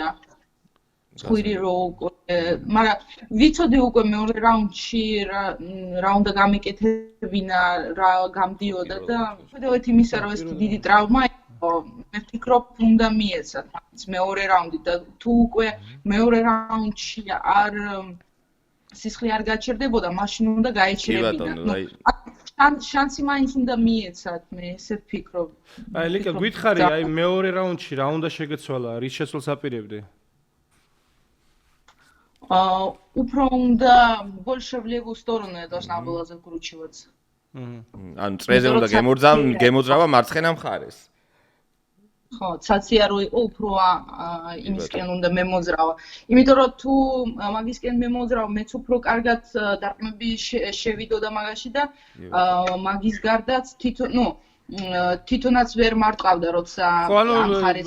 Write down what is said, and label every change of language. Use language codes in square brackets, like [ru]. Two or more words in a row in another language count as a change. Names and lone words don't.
[ka] ხვირი რო მაგრამ ვიცოდი უკვე მეორე რაუნდში რაუნდა გამიკეთებინა რა გამდიოდა და ხედავთ იმისა რომ ეს დიდი ტრავმა იყო მე ვფიქრობ უნდა მიეცათ მეორე რაუნდი და თუ უკვე მეორე რაუნდში არ სისხლი არ გაჩერდებოდა მაშინ უნდა გაეჩერებინა შანსი მაინც უნდა მიეცათ მე ესე ვფიქრობ აი ლიკა გითხარი აი მეორე რაუნდში რა უნდა შეგეცვალა რის შეცვლას აპირებდი უფრო უნდა [ru] больше в левую сторону я должна была закручиваться. [ka] ანუ წრეზე უნდა გემოძრავა მარცხენა მხარეს. ხო, ცაცია რო იყო უფრო იმისკენ უნდა მემოძრავა. იმიტომ რომ თუ მაგისკენ მემოძრავ, მეც უფრო კარგად დარტყმები შევიდოდა მაგაში და მაგის გარდაც თვითონაც ვერ მარტყავდა როცა ამ ხარეს